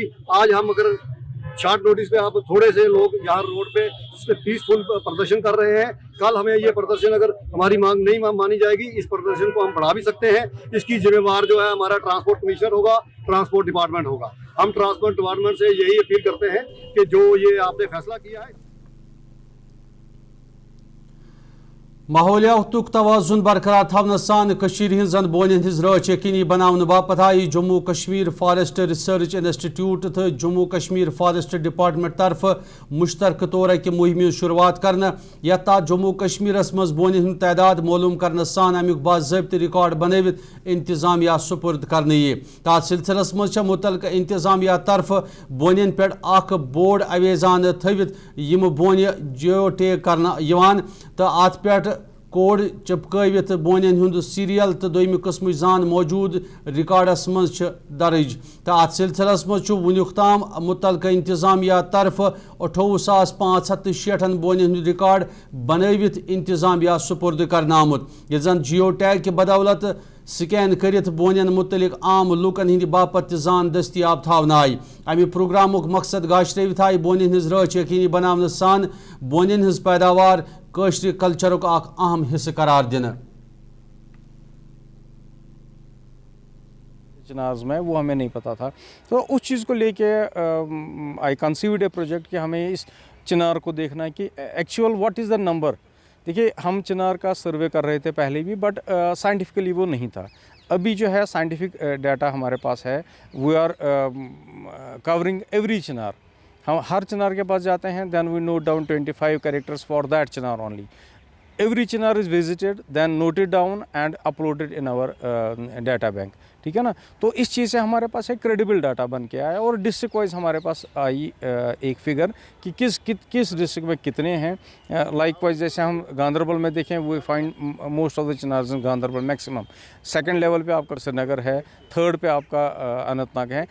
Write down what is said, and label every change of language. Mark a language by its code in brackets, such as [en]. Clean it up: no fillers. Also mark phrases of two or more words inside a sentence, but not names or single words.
[hi] आज हम अगर [en] short notice [hi] पे आप थोड़े से लोग यहाँ रोड पे पीसफुल प्रदर्शन कर रहे हैं, कल हमें ये प्रदर्शन अगर हमारी मांग नहीं मानी जाएगी, इस प्रदर्शन को हम बढ़ा भी सकते हैं। इसकी जिम्मेवार जो है हमारा [en] transport commissioner [hi] होगा, [en] transport department [hi] होगा। हम [en] transport department [hi] से यही अपील करते हैं कि जो ये आपने फैसला किया है, [ks] माहौलियातुक तवाजुन बरकरार थवन सान हजन बोनन हज राच यकीनी बनाने बापत आई जम्मू कश्मीर फॉरेस्ट रिसर्च इंस्टीट्यूट तो जम्मू कश्मीर फॉरेस्ट डिपार्टमेंट तरफ मुश्तरक तौर कि मुहिम शुरुआत करना, यथ जम्मू कश्मीरस मज बोनन हंद तादाद मालूम करने सान अमुक बाज़ाब्त रिकॉर्ड बनवित इंतजामिया सुपुर्द करने ये। तथ सिलसिलस मज मुतलका इंतजामिया तरफ बोनन पे बोर्ड अवेजान थवित यम बोन [en] geo tag [ks] कर तो अत पे कोड चिपकवित बोनन हंद सीरियल तो दोम कस्म जान मौजूद रिकॉर्डस मज दर्ज। तो अत सिलसिलस मज वुनुक ताम मुतलका इंतजामिया तरफ 28,560 बोनन हंद रिकॉर्ड बनवित इंतजामिया सुपुर्द करना आमुत, ये जन [en] geo tag [ks] के बदौलत स्कैन करित बोनन मुतलिक आम लुकन हंद बापत जान दस्तियाब थावन आई। अमि प्रोग्रामुक मकसद गाश्रवित आई बोनन हंज राच यकीनी बनाने सान बोनन हंज पैदावार कश्र कल्चरुक अहम हिस्सा करार दिन। [hi] चिनार्स में वो हमें नहीं पता था, तो उस चीज़ को लेके [en] I conceived a project [hi] कि हमें इस चिनार को देखना है कि [en] actual what is the number. [hi] देखिए हम चिनार का सर्वे कर रहे थे पहले भी, बट साइंटिफिकली वो नहीं था। अभी जो है [en] scientific data [hi] हमारे पास है, [en] we are covering every chinar. [hi] हम हर चिनार के पास जाते हैं, [en] then we note down 25 characters for that chinar only. every chinar is visited, then noted down and uploaded in our data bank. [hi] ठीक है ना. तो इस चीज़ से हमारे पास एक [en] credible data [hi] बन के आया और [en] district wise [hi] हमारे पास आई एक फिगर कि किस डिस्ट्रिक्ट में कितने हैं. [en] like wise [hi] जैसे हम गांदरबल में देखें, [en] we find most of the chinars in Ganderbal maximum. [hi] सेकंड लेवल पे आपका श्रीनगर है, थर्ड पे आपका अनंतनाग है.